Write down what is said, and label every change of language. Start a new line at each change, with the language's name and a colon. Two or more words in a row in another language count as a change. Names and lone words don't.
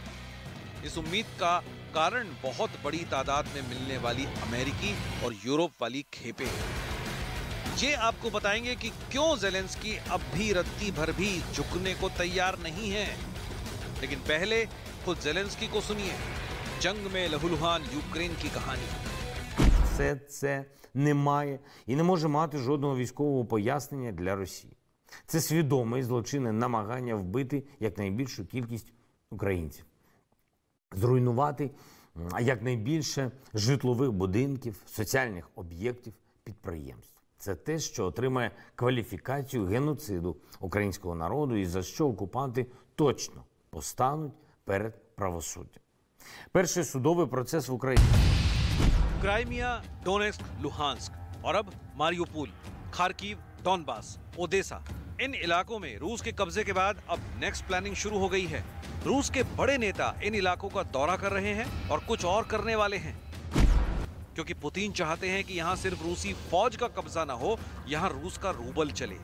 Hindi: इस उम्मीद का कारण बहुत बड़ी तादाद में मिलने वाली अमेरिकी और यूरोप वाली खेपें हैं। ये आपको बताएंगे कि क्यों जेलेंस्की अब भी रत्ती भर भी झुकने को तैयार नहीं है। लेकिन पहले खुद जेलेंस्की को सुनिए, जंग में लहूलुहान यूक्रेन की कहानी।
Ukrainian: Все це не має і не може мати жодного військового пояснення для Росії. Це свідоме і злочинне намагання вбити якнайбільшу кількість українців, зруйнувати якнайбільше житлових будинків, соціальних об'єктів, підприємств. Це те, що отримає кваліфікацію геноциду українського народу і за що окупанти точно постануть перед правосуддям. Перший судовий процес в Україні.
Hindi: क्राइमिया, डोनेस्क, लुहांस्क और अब मारियोपोल, खार्किव, डॉनबास, ओदेसा, इन इलाकों में रूस के कब्जे के बाद अब
English: next planning
Hindi: शुरू हो गई है। रूस के बड़े नेता इन इलाकों का दौरा कर रहे हैं और कुछ और करने वाले हैं, क्योंकि पुतिन चाहते हैं कि यहाँ सिर्फ रूसी फौज का कब्जा ना हो, यहाँ रूस का रूबल चले।